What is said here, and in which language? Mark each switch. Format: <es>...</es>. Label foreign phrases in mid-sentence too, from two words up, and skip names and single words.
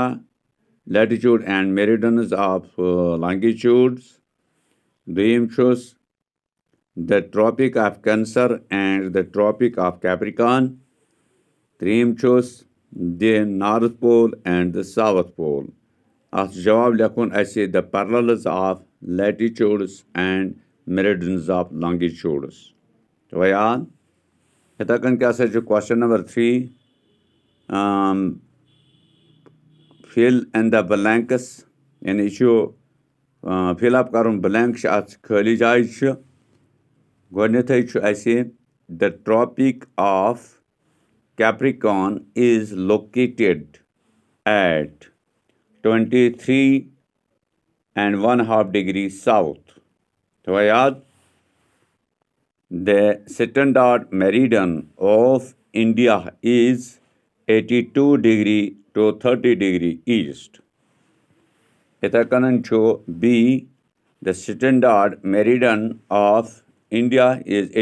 <en>latitudes and meridians of longitudes</en> <ks>دوٚیِم چھُس</ks> <en>the tropic of cancer and the tropic of capricorn</en> <ks>ترٛیٚیِم چھُس</ks> <en>the north pole and the south pole</en> <ks>اتھ چھُ جواب لیکھُن اَسہِ</ks> <en>the parallels of latitudes and meridians of longitudes</en> <ks>تھوٚوا یاد یِتھے کٔنۍ کیٛاہ سا چھُ</ks> <en>question number 3 fill in the blanks</en> <ks>یعنی یہِ چھُ</ks> <en>fill up</en> <ks>کرُن بلینک چھِ اتھ خٲلی جایہِ چھِ گۄڈنیٚتھٕے چھُ اَسہِ</ks> <en>the tropic of capricorn is located at 23.5 degree south</en> <ks>تھوٚوا یاد</ks> <en>the standard meridian of India is 82 degree to 30 degree east</en> <ks>یِتھے کٔنۍ چھُ</ks> <en>b the standard meridian of India is</en>